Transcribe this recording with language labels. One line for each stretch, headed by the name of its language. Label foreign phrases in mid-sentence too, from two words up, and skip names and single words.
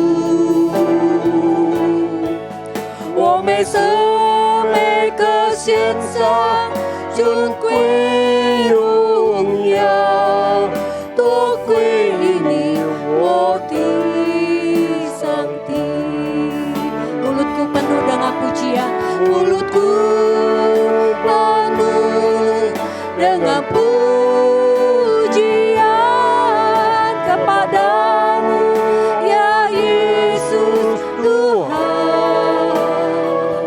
Chinese: 我每生每个献上尊贵荣耀，多归于你我的上帝。
Indonesian: mulutku penuh dengan pujian kepadamu, ya Yesus Tuhan.